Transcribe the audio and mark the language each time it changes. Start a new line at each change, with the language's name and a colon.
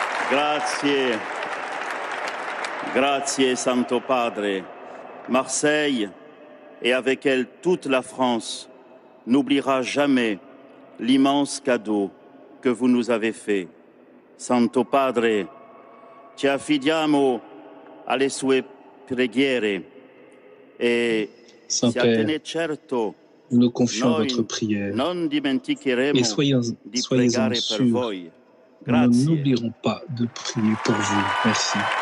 Italian: Grazie, grazie Santo Padre.
French: Marseille, et avec elle toute la France, n'oubliera jamais l'immense cadeau que vous nous avez fait.
Italian: Santo Padre, ci affidiamo alle sue preghiere e
French: Saint-Père,
Italian: certo,
French: nous nous confions à votre prière et soyez-en sûrs, nous n'oublierons pas de prier pour vous. Merci.